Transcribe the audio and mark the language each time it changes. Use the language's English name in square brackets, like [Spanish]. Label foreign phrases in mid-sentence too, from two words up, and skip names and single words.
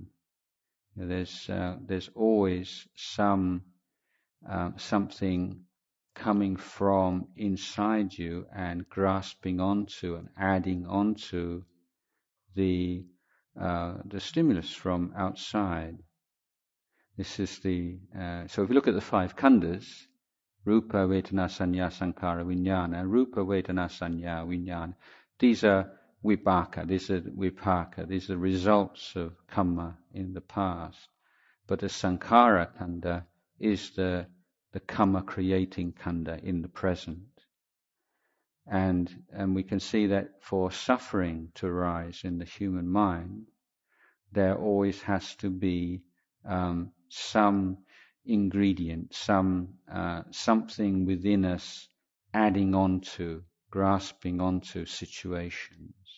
[English] There's always something coming from inside you and grasping onto and adding onto the stimulus from outside. This is so if you look at the five khandhas, [Pali] Rupa, Vedana, Sanya, Sankhara, Vijnana, Rupa, Vedana, Sanya, Vijnana, [English] these are vipaka, these are vipaka, these are results of karma in the past. But the sankhara khandha is the karma creating khandha in the present. And we can see that for suffering to arise in the human mind, there always has to be some ingredient, something within us adding on to, grasping onto situations.